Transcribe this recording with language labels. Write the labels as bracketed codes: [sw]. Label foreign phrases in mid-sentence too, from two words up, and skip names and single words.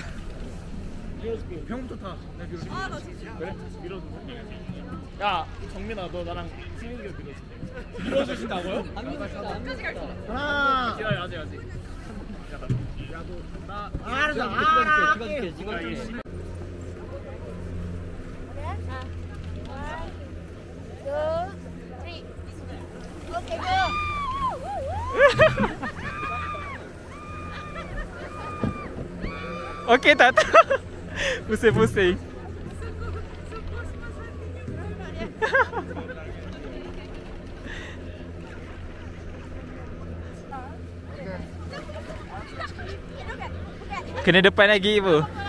[ko] 형부터 타. 나 밀어줄게. 아, 나 진짜. 그래? 밀어줘. 야, 정민아, 너 나랑 승민이가 밀어줄게. 밀어주신다고요? 안 밀어준다. 하나. 기다려, 아직. 야, 너, 알았어. 찍어줄게. [ms] Okey tak? Pusing-pusing. Kena depan lagi ibu.